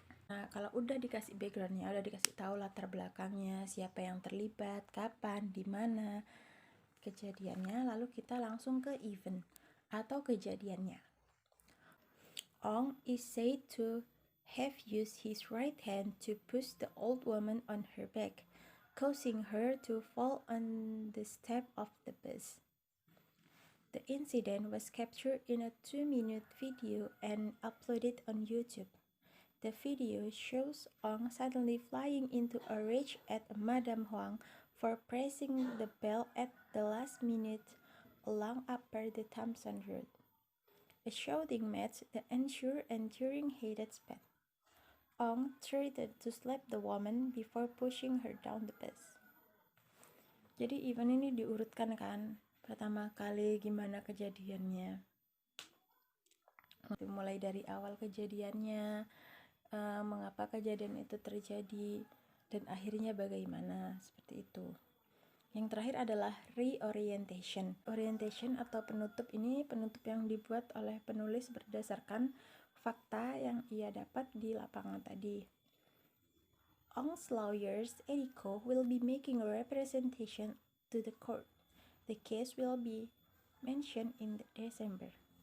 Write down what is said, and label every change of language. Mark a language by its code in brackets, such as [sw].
[id] Nah, kalau udah dikasih backgroundnya, udah dikasih tahu latar belakangnya, siapa yang terlibat, kapan, di mana kejadiannya, lalu kita langsung ke event atau kejadiannya. [en] Ong is said to have used his right hand to push the old woman on her back, causing her to fall on the step of the bus. The incident was captured in a 2-minute video and uploaded on YouTube. The video shows Ong suddenly flying into a rage at Madame Huang for pressing the bell at the last minute along Upper the Thomson Road. A shouting match that ensued and during heated spat. Ong threatened to slap the woman before pushing her down the bus. [id] Jadi event ini diurutkan kan, pertama kali gimana kejadiannya, mulai dari awal kejadiannya, mengapa kejadian itu terjadi, dan akhirnya bagaimana, seperti itu. Yang terakhir adalah reorientation. Orientation atau penutup ini penutup yang dibuat oleh penulis berdasarkan fakta yang ia dapat di lapangan tadi. [en] Ong's lawyers, Eriko, will be making a representation to the court. The case will be mentioned in December.